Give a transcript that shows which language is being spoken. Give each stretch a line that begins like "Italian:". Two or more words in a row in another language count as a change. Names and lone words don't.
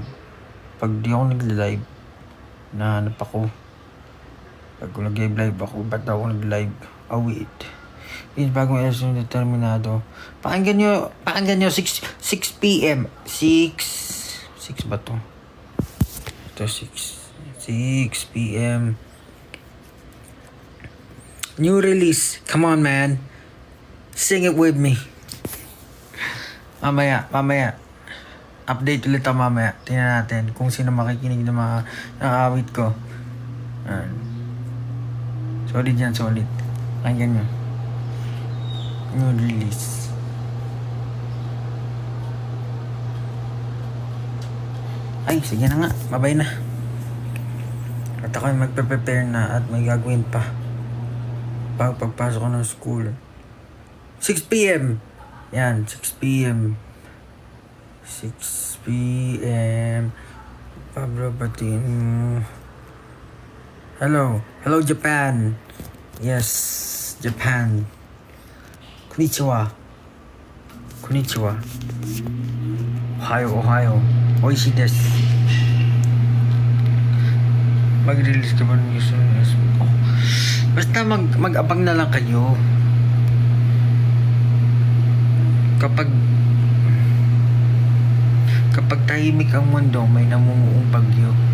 Filipino: Pag di ako nag-live, nahanap ako. Pag nag-live ako, ba't ako nag-live?
English: Oh, wait.
Filipino: Yung bagong episode yung Determinado. Pakinggan nyo 6 p.m. 6 ba to? Ito 6 p.m.
English: New release. Come on, man. Sing it with me.
Filipino: Mamaya. Update ulit ako mamaya. Tingnan natin kung sino makikinig ng mga awit ko. Solid yan, solid. Pakinggan nyo.
English: New release.
Filipino: Ay, sige na nga. Babay na. At ako ay magpe-prepare na at may gagawin pa. Pagpasok ko ng school. 6 p.m. Yan, 6 p.m. Pablo Batin.
English: Hello Japan. Yes, Japan.
Japanese: Konnichiwa. Ohio. 美味しい です.
Filipino: Mag-release ka ba ng gusto ng Facebook ko? Basta mag-abang na lang kayo. Kapag tahimik ang mundo, may namumuong bagyo.